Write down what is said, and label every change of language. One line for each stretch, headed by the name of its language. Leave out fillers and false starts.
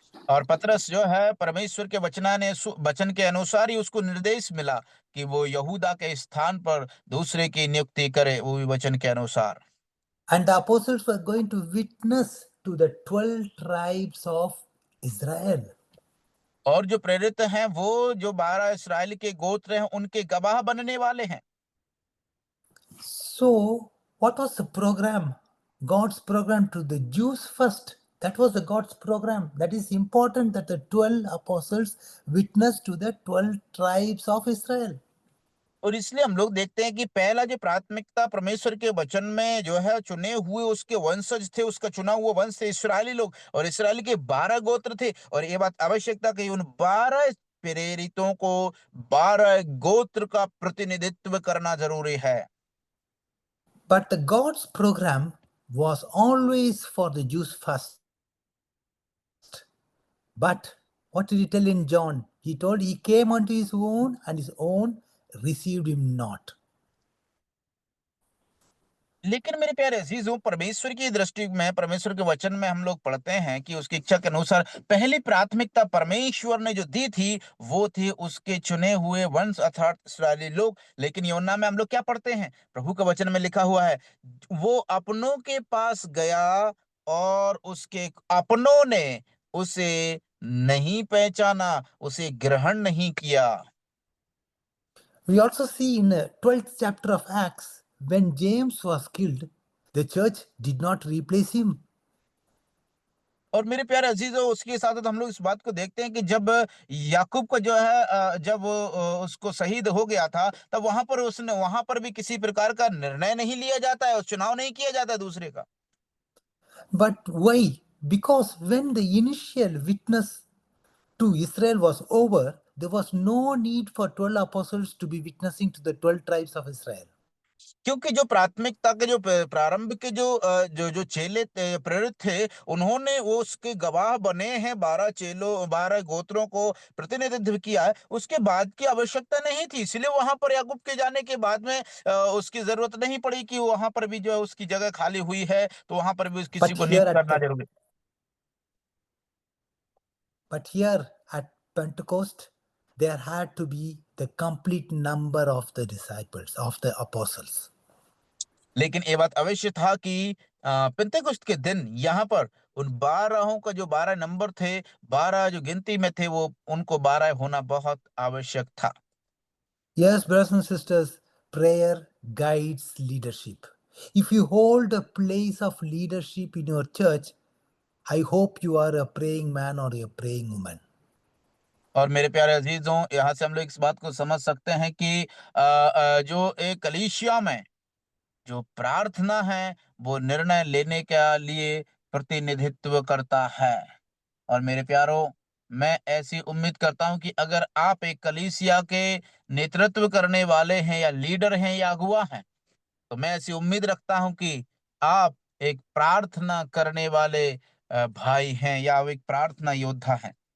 Hindi: और पतरस जो है परमेश्वर के वचन के अनुसार ही उसको निर्देश मिला कि वो यहूदा के स्थान पर दूसरे की नियुक्ति करे, वो भी वचन के अनुसार।
English: And the apostles were going to witness to the 12 tribes of Israel.
Hindi: और जो प्रेरित हैं वो जो 12 इस्राएल के गोत्र हैं उनके गवाह बनने वाले हैं।
English: So, what was the program? God's program to the Jews first. That was the God's program. That is important that the 12 apostles witness to the 12 tribes of Israel.
Hindi: और इसलिए हम लोग देखते हैं कि पहला जो प्राथमिकता परमेश्वर के वचन में जो है चुने हुए उसके वंशज थे, उसका चुना हुआ वंश थे इस्राएली लोग, और इस्राएल के 12 गोत्र थे। और ये बात आवश्यकता कि उन 12 प्रेरितों को 12 गोत्र का प्रतिनिधित्व करना जरूरी है।
English: But the God's program was always for the Jews first. But what did he tell in John? He told he came unto his own, and his own received him not.
Hindi: लेकिन मेरे प्यारे अजीजों, परमेश्वर की दृष्टि में, परमेश्वर के वचन में हम लोग पढ़ते हैं कि उसकी इच्छा के अनुसार पहली प्राथमिकता परमेश्वर ने जो दी थी, वो थी उसके चुने हुए वंश अर्थात इस्राएली लोग। लेकिन योना में हम लोग क्या पढ़ते हैं? प्रभु के वचन में लिखा हुआ है, वो अपनों के पास गया और उसके अपनों ने उसे नहीं पहचाना, उसे ग्रहण नहीं किया।
English: We also see in the 12th chapter of Acts, when James was killed, the church did not replace him.
Hindi: और मेरे प्यारे अजीजों, उसके साथ-साथ हम लोग इस बात को देखते हैं कि जब याकूब का जो है जब वो उसको शहीद हो गया था, तब वहाँ पर भी किसी प्रकार का निर्णय नहीं लिया जाता है और चुनाव नहीं किया जाता है दूसरे का।
English: But why? Because when the initial witness to Israel was over, there was no need for 12 apostles to be witnessing to the 12 tribes of Israel.
Hindi: क्योंकि जो प्राथमिकता के जो प्रारंभ के जो चेले प्रेरित थे, उन्होंने वो उसके गवाह बने हैं, 12 गोत्रों को प्रतिनिधित्व किया है, उसके बाद की आवश्यकता नहीं थी। इसलिए वहां पर याकूब के जाने के बाद में उसकी जरूरत नहीं पड़ी कि वहां पर भी जो है उसकी जगह खाली हुई है, तो वहां पर भी किसी
English: But
Hindi: को
English: here
Hindi: नियुक्त
English: at
Hindi: करना जरूरी।
English: but here at Pentecost, there had to be the complete number of the disciples, of the apostles.
Hindi: लेकिन ये बात अवश्य था कि पिंतेकुस्त के दिन यहाँ पर उन 12 का जो 12 नंबर थे, 12 जो गिनती में थे, वो उनको 12 होना बहुत आवश्यक था।
English: Yes, brothers and sisters, prayer guides leadership. If you hold a place of leadership in your church, I hope you are a praying man or a praying woman.
Hindi: और मेरे प्यारे अजीजों, यहाँ से हम लोग इस बात को समझ सकते हैं कि जो एक कलीसिया में जो प्रार्थना है, वो निर्णय लेने के लिए प्रतिनिधित्व करता है। और मेरे प्यारो, मैं ऐसी उम्मीद करता हूं कि अगर आप एक कलीसिया के नेतृत्व करने वाले हैं या लीडर हैं या अगुवा हैं, तो मैं ऐसी उम्मीद रखता हूं कि आप एक प्रार्थना करने वाले भाई हैं या एक प्रार्थना योद्धा हैं।